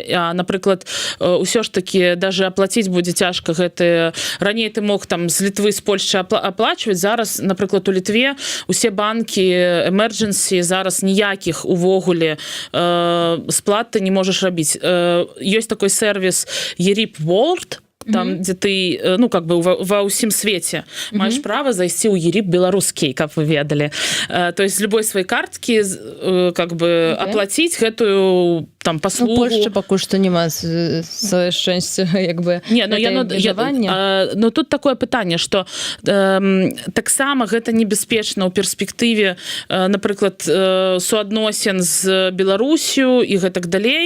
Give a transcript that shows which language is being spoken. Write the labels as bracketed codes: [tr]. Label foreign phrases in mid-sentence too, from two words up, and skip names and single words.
[be] А, напрыклад, ўсё ж такі даже аплаціць будзе цяжка гэты... Раней ты мог там з Літвы, з Польшчы аплачваць, зараз, напрыклад, у Літве усе банкі emergency, зараз ніякіх увогуле сплат ты не можаш рабіць. Ёсць [ru] такой сервис [be] ERIP World, [ru] там, где ты, ну, как бы [be] ва ўсім свеце маеш права зайсці ў ERIP беларускі, каб вы ведалі. [ru] То есть [be] з любой сваёй карткі [ru] как бы [be] аплаціць гэтую там паслугу. У Польшчы пакуль што няма сваё шчасце, як бы, но тут такое пытанне, што таксама гэта небяспечна ў перспектыве, напрыклад, суадносін з Беларусю і гэтак далей.